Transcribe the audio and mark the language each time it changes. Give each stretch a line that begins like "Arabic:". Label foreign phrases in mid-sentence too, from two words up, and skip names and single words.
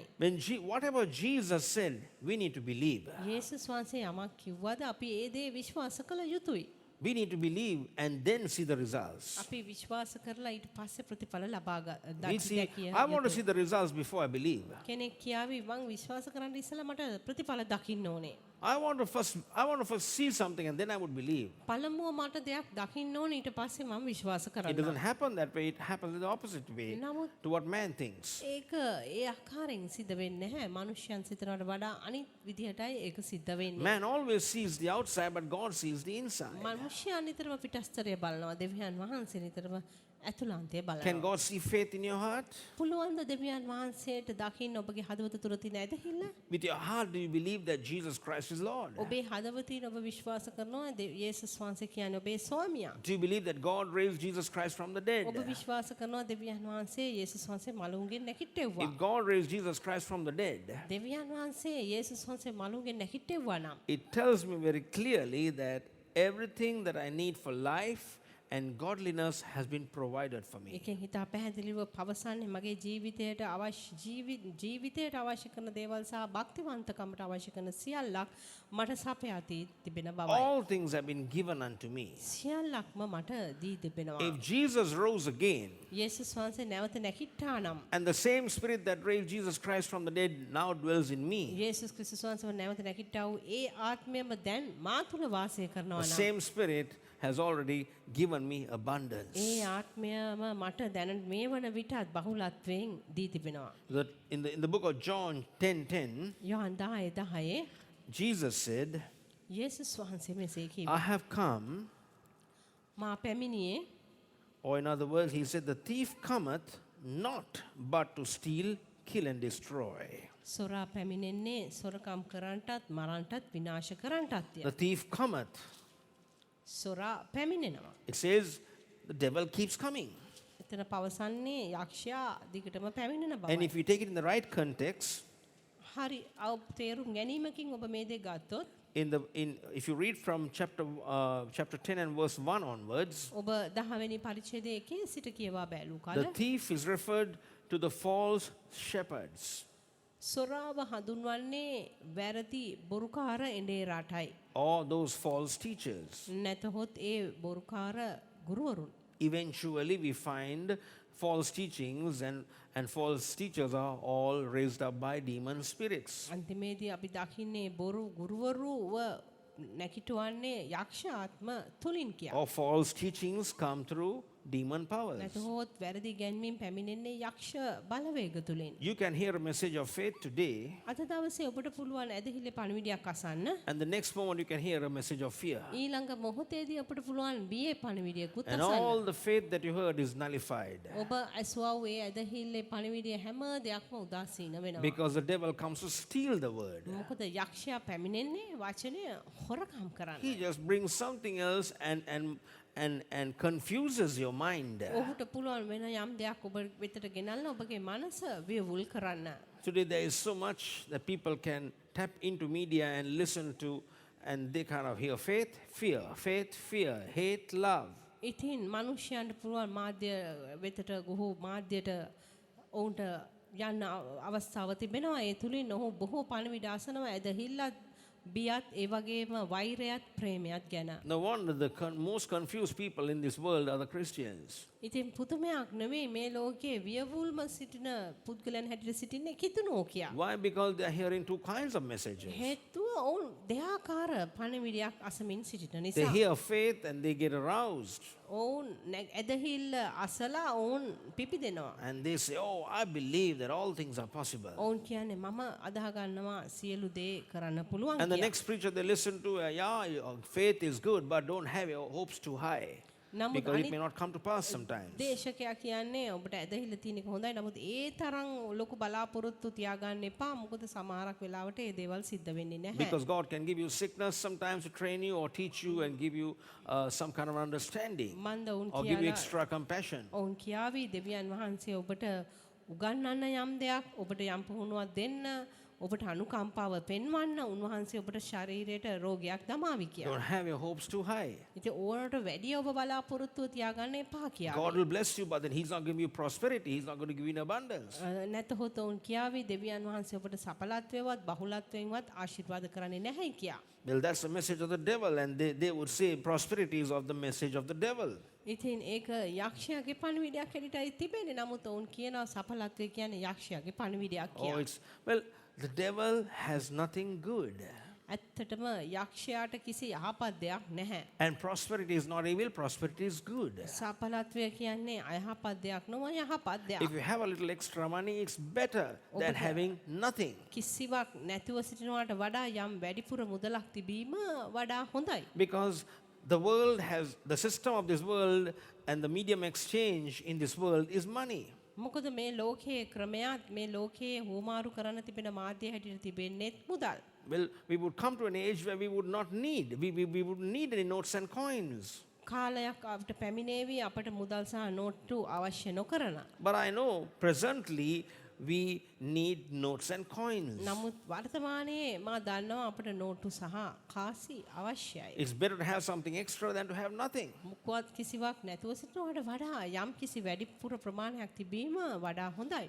English: Whatever Jesus said, we need to believe.
Sinhala: යේසුස් වහන්සේ යමක් කිව්වද අපි ඒ දේ විශ්වාස කළ යුතුයි.
English: We need to believe and then see the results.
Sinhala: අපි විශ්වාස කරලා ඊට පස්සේ ප්‍රතිඵල ලබා
English: We see, I want to see the results before I believe.
Sinhala: කෙනෙක් කියාවි මං විශ්වාස කරන්න ඉස්සලා මට ප්‍රතිඵල දකින්න ඕනේ.
English: I want to first see something and then I would believe.
Sinhala: පළමුව මට දෙයක් දකින්න ඕනේ ඊට පස්සේ මම විශ්වාස
English: It
Sinhala: කරන්න.
English: doesn't happen that way. It happens in the opposite way
Sinhala: නමුත්
English: to what man thinks.
Sinhala: ඒක ඒ ආකාරයෙන් සිද්ධ වෙන්නේ නැහැ. මිනිස්යන් සිතනවට වඩා අනිත් විදිහටයි ඒක සිද්ධ වෙන්නේ.
English: Man always sees the outside, but God sees the inside.
Sinhala: මිනිස්යන් නිතරම පිටස්තරය බලනවා. දෙවියන් වහන්සේ නිතරම ඇතුළාන්තය
English: Can
Sinhala: බලනවා.
English: God see faith in your heart?
Sinhala: පුළුවන්ද දෙවියන් වහන්සේට දකින්න ඔබගේ හදවත තුර තියෙන ඇදහිල්ල?
English: With your heart, do you believe that Jesus Christ is Lord?
Sinhala: ඔබේ හදවතින් ඔබ විශ්වාස කරනවා යේසුස් වහන්සේ කියන්නේ ඔබේ ස්වාමියා.
English: Do you believe that God raised Jesus Christ from the dead?
Sinhala: ඔබ විශ්වාස කරනවා දෙවියන් වහන්සේ යේසුස් වහන්සේ මලුන්ගෙන් නැගිට්ටෙව්වා.
English: If God raised Jesus Christ from the dead,
Sinhala: දෙවියන් වහන්සේ යේසුස් වහන්සේ මලුන්ගෙන් නැගිට්ටෙව්වා නම්
English: it tells me very clearly that everything that I need for life and godliness has been provided for me.
Sinhala: එකෙන් හිතා පැහැදිලිව පවසන්නේ මගේ ජීවිතයට අවශ්‍ය කරන දේවල් සහ භක්තිවන්තකමට අවශ්‍ය කරන සියල්ලක් මට සපයා තිබෙන බවයි.
English: All things have been given unto me.
Sinhala: සියල්ලක්ම මට දී තිබෙනවා.
English: If Jesus rose again,
Sinhala: යේසුස් වහන්සේ නැවත නැගිට්ටා නම්
English: and the same spirit that raised Jesus Christ from the dead now dwells in me,
Sinhala: යේසුස් ක්‍රිස්තුස් වහන්සේ නැවත නැගිට්ටා වූ ඒ ආත්මයම දැන් මා තුල වාසය
English: the
Sinhala: කරනවා නම්
English: same spirit has already given me abundance.
Sinhala: ඒ ආත්මයම මට දැන මේ වන විටත් බහුලත්වයෙන් දී තිබෙනවා.
English: In the book of John 10:10,
Sinhala: යොහන් 10:10
English: Jesus said,
Sinhala: යේසුස් වහන්සේ මෙසේ
English: I
Sinhala: කිව්වා.
English: have come,
Sinhala: මා පැමිණියේ
English: or in other words, he said, the thief cometh not but to steal, kill and destroy.
Sinhala: සොරා පැමිණෙන්නේ සොරකම් කරන්නටත් මරන්නටත් විනාශ කරන්නටත්ය.
English: The thief cometh.
Sinhala: සොරා පැමිණෙනවා.
English: It says the devil keeps coming.
Sinhala: එතන පවසන්නේ යක්ෂයා දිගටම පැමිණෙන
English: And
Sinhala: බවයි.
English: if you take it in the right context,
Sinhala: හරි තේරුම් ගැනීමකින් ඔබ මේ දේ ගත්තොත්
English: if you read from chapter 10 and verse 1 onwards,
Sinhala: ඔබ 10 වෙනි පරිච්ඡේදයේ 1 සිට කියවා බැලූ කල
English: the thief is referred to the false shepherds.
Sinhala: සොරාව හඳුන්වන්නේ වැරදි බොරුකාර එඬේරාටයි.
English: Or those false teachers.
Sinhala: නැතහොත් ඒ බොරුකාර ගුරුවරුන්.
English: Eventually, we find false teachings and false teachers are all raised up by demon spirits.
Sinhala: අන්තිමේදී අපි දකින්නේ බොරු ගුරුවරුව නැකිටවන්නේ යක්ෂ ආත්ම තුලින් කියලා.
English: Or false teachings come through demon powers.
Sinhala: නැතහොත් වැරදි ගැන්වීම් පැමිණෙන්නේ යක්ෂ බලවේග තුලින්.
English: You can hear a message of faith today,
Sinhala: අද දවසේ ඔබට පුළුවන් ඇදහිල්ලේ පණිවිඩයක් අසන්න.
English: and the next moment you can hear a message of fear.
Sinhala: ඊළඟ මොහොතේදී අපට පුළුවන් බියේ පණිවිඩයකුත්
English: And
Sinhala: අසන්න.
English: all the faith that you heard is nullified.
Sinhala: ඔබ ඇසුවා වූ ඒ ඇදහිල්ලේ පණිවිඩය හැම දෙයක්ම උදාසීන වෙනවා.
English: Because the devil comes to steal the word.
Sinhala: මොකද යක්ෂයා පැමිණෙන්නේ වචනය හොරකම් කරන්න.
English: He just brings something else and confuses your mind.
Sinhala: ඔහුට පුළුවන් වෙන යම් දෙයක් ඔබ වෙතට ගෙනල්ලා ඔබගේ මනස වියවුල් කරන්න.
English: Today there is so much that people can tap into media and listen to, and they kind of hear faith, fear, hate, love.
Sinhala: ඉතින් මිනිස්යන්ට පුළුවන් මාධ්‍ය වෙතට ගොහෝ මාධ්‍යයට ඔවුන්ට යන්න අවස්ථාව තිබෙනවා. ඒ තුලින් ඔහු බොහෝ පණිවිඩ අසනවා ඇදහිල්ලත් බියත් ඒ වගේම වෛරයත් ප්‍රේමයත් ගැන.
English: No wonder the most confused people in this world are the Christians.
Sinhala: ඉතින් පුදුමයක් නෙවෙයි මේ ලෝකයේ වියවුල්ම සිටින පුද්ගලයන් හැටියට සිටින්නේ කිතුනෝ කියා.
English: Why? Because they are hearing two kinds of messages.
Sinhala: හේතුව ඔවුන් දෙආකාර පණිවිඩයක් අසමින් සිටින
English: They
Sinhala: නිසා.
English: hear faith and they get aroused.
Sinhala: ඔවුන් ඇදහිල්ල අසලා ඔවුන් පිපිදෙනවා.
English: And they say, oh, I believe that all things are possible.
Sinhala: ඔවුන් කියන්නේ මම අදහ ගන්නවා සියලු දේ කරන්න පුළුවන්
English: And the
Sinhala: කියලා.
English: next preacher they listen to, yeah, your faith is good, but don't have your hopes too high.
Sinhala: නමුත්
English: Because it
Sinhala: අනිත්
English: may not come to pass sometimes.
Sinhala: දේශකයා කියන්නේ ඔබට ඇදහිල්ල තියෙන එක හොඳයි. නමුත් ඒ තරම් ලොකු බලාපොරොත්තු තියාගන්න එපා. මොකද සමහරක් වෙලාවට ඒ දේවල් සිද්ධ වෙන්නේ නැහැ.
English: Because God can give you sickness sometimes to train you or teach you and give you some kind of understanding
Sinhala: මන්ද ඔවුන්
English: or give you
Sinhala: කියලා
English: extra compassion.
Sinhala: ඔවුන් කියාවි දෙවියන් වහන්සේ ඔබට උගන්වන්න යම් දෙයක් ඔබට යම් පුහුණුවක් දෙන්න ඔබට අනුකම්පාව පෙන්වන්න උන්වහන්සේ ඔබට ශරීරයට රෝගයක් දමාවි කියලා.
English: Don't have your hopes too high.
Sinhala: ඉතින් ඕනට වැඩි ඔබ බලාපොරොත්තුව තියාගන්න එපා කියලා.
English: God will bless you, but then He's not giving you prosperity. He's not going to give you in abundance.
Sinhala: නැතහොත් ඔවුන් කියාවි දෙවියන් වහන්සේ ඔබට සඵලත්වයවත් බහුලත්වයෙන්වත් ආශිර්වාද කරන්නේ නැහැ කියලා.
English: Well, that's the message of the devil, and they would say prosperity is of the message of the devil.
Sinhala: ඉතින් ඒක යක්ෂයාගේ පණිවිඩයක් හැටියටයි තිබෙන්නේ. නමුත් ඔවුන් කියනවා සඵලත්වය කියන්නේ යක්ෂයාගේ පණිවිඩයක්
English: Oh,
Sinhala: කියලා.
English: it's well, the devil has nothing good,
Sinhala: ඇත්තටම යක්ෂයාට කිසි යහපත් දෙයක් නැහැ.
English: and prosperity is not evil. Prosperity is good.
Sinhala: සඵලත්වය කියන්නේ අයහපත් දෙයක් නොව යහපත්
English: If
Sinhala: දෙයක්.
English: you have a little extra money, it's better than having nothing.
Sinhala: කිසිවක් නැතුව සිටිනවට වඩා යම් වැඩිපුර මුදලක් තිබීම වඩා හොඳයි.
English: Because the world has, the system of this world and the medium exchange in this world is money.
Sinhala: මොකද මේ ලෝකයේ ක්‍රමයක් මේ ලෝකයේ හුමාරු කරන්න තිබෙන මාධ්‍ය හැටියට තිබෙන්නේත් මුදල්.
English: Well, we would come to an age where we would not need, we wouldn't need any notes and coins.
Sinhala: කාලයක් අපට පැමිණේවි අපට මුදල් සහ නෝට්ටු අවශ්‍ය නොකරන.
English: But I know presently we need notes and coins.
Sinhala: නමුත් වර්තමානයේ මා දන්නවා අපට නෝට්ටු සහ කාසි අවශ්‍යයි.
English: It's better to have something extra than to have nothing.
Sinhala: මුක්වත් කිසිවක් නැතුව සිටිනවට වඩා යම් කිසි වැඩිපුර ප්‍රමාණයක් තිබීම වඩා හොඳයි.